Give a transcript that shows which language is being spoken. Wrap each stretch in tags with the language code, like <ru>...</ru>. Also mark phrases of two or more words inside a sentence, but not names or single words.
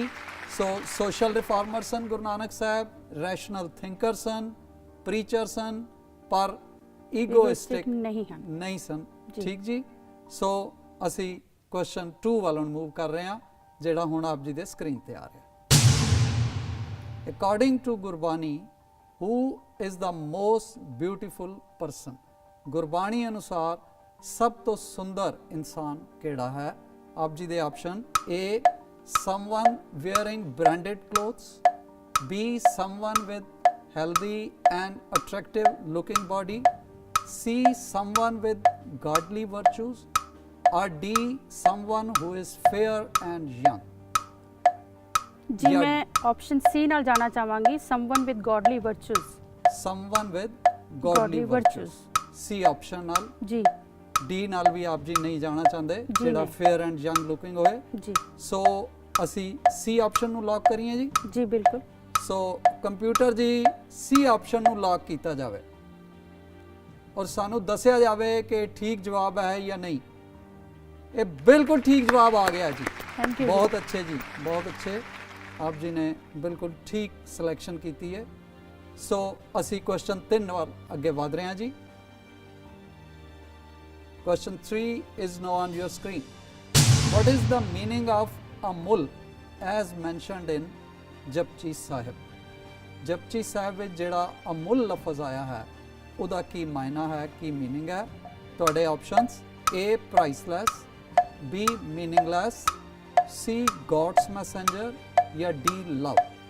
<pa>ਸੋ</pa> <en>social reformer</en> <pa>ਸਨ ਗੁਰੂ ਨਾਨਕ ਸਾਹਿਬ,</pa> <en>rational thinker</en> <pa>ਸਨ, ਪ੍ਰੀਚਰ ਸਨ, ਪਰ ਈਗੋਇਸਟਿਕ ਨਹੀਂ ਸਨ। ਠੀਕ ਜੀ। ਸੋ ਅਸੀਂ ਕੁਐਸਚਨ 2 ਵੱਲੋਂ ਮੂਵ ਕਰ ਰਹੇ ਹਾਂ ਜਿਹੜਾ ਹੁਣ ਆਪ ਜੀ ਦੇ ਸਕਰੀਨ ਤੇ ਆ ਰਿਹਾ।</pa> <en>according to ਗੁਰਬਾਣੀ who is the most beautiful person?</en> <pa>ਗੁਰਬਾਣੀ ਅਨੁਸਾਰ ਸਭ ਤੋਂ ਸੁੰਦਰ ਇਨਸਾਨ ਕਿਹੜਾ ਹੈ? ਆਪ ਜੀ ਦੇ ਆਪਸ਼ਨ A.</pa> <en>someone wearing branded clothes, B, someone with healthy and attractive looking body, C, someone with godly virtues, or D, someone who is fair and young?</en> <pa>ਜੀ ਜਾਂ- ਮੈਂ ਆਪਸ਼ਨ ਸੀ ਨਾਲ ਜਾਣਾ ਚਾਹਾਂਗੀ,</pa> <en>someone with godly virtues. Someone with godly virtues,</en> <pa>C option ਨਾਲ। ਜੀ D ਨਾਲ ਵੀ ਆਪ ਜੀ ਨਹੀਂ ਜਾਣਾ ਚਾਹੁੰਦੇ, ਜੀ ਜਿਹੜਾ ਨਹੀਂ।</pa> <en>fair and young looking</en> <pa>ਹੋਏ। ਜੀ ਸੋ ਅਸੀਂ C ਆਪਸ਼ਨ ਨੂੰ ਲੌਕ ਕਰੀਏ ਜੀ। ਜੀ ਬਿਲਕੁਲ। ਸੋ ਕੰਪਿਊਟਰ ਜੀ C ਆਪਸ਼ਨ ਨੂੰ ਲੌਕ ਕੀਤਾ ਜਾਵੇ ਔਰ ਸਾਨੂੰ ਦੱਸਿਆ ਜਾਵੇ ਕਿ ਠੀਕ ਜਵਾਬ ਹੈ ਜਾਂ ਨਹੀਂ। ਇਹ ਬਿਲਕੁਲ ਠੀਕ ਜਵਾਬ ਆ ਗਿਆ ਜੀ।</pa> <en>thank you.</en> <pa>ਬਹੁਤ ਅੱਛੇ ਜੀ, ਬਹੁਤ ਅੱਛੇ। ਆਪ ਜੀ ਨੇ ਬਿਲਕੁਲ ਠੀਕ ਸਿਲੈਕਸ਼ਨ ਕੀਤੀ ਹੈ। ਸੋ ਅਸੀਂ ਕੁਐਸਚਨ 3 ਵੱਲ ਅੱਗੇ ਵਧ ਰਹੇ ਹਾਂ ਜੀ।</pa> <en>Question 3 is now on your screen. What is the meaning of Amul as mentioned in Japji Sahib?</en> <pa>Japji Sahib ਵਿੱਚ ਜਿਹੜਾ ਅਮੁੱਲ ਲਫ਼ਜ਼ ਆਇਆ ਹੈ ਉਹਦਾ ਕੀ ਮਾਇਨਾ ਹੈ, ਕੀ ਮੀਨਿੰਗ ਹੈ?</pa> <en>ਤੁਹਾਡੇ ਆਪਸ਼ਨਸ A priceless, B meaningless, C God's messenger ਜਾਂ D love?</en>